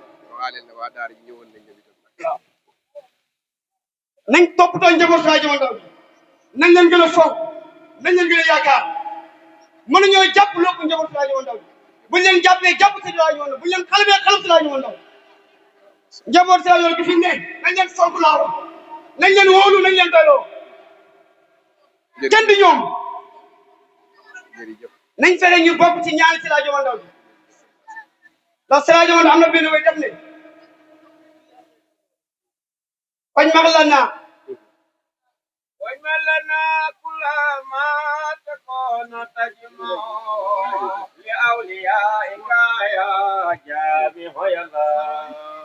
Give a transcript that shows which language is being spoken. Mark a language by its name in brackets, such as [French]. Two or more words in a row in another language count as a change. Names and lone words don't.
[Wolof] waaw nañ toppatoo njaboot Seydi El Hadji Omar Ndaw nañ leen gën a fonk nañ leen gën a yaakaar mënuñoo jàpp lépp njaboot Seydi El Hadji Omar Ndaw buñ leen jàppee jàpp Seydi El Hadji Omar Ndaw buñ leen xalabee xalab Seydi El Hadji Omar Ndaw njaboot Seydi El Hadji Omar Ndaw gi fi ne nañ leen fonk laaw nañ leen wóolu nañ leen doyloo kenn du ñoom nañ fexe ñu bokk ci ñaani Seydi El Hadji Omar Ndaw bi ndax Seydi El Hadji Omar Ndaw am na benn way def ne [Arabic] واجمع لنا كل ما تكون تجمع لأوليائك يا جامع يا الله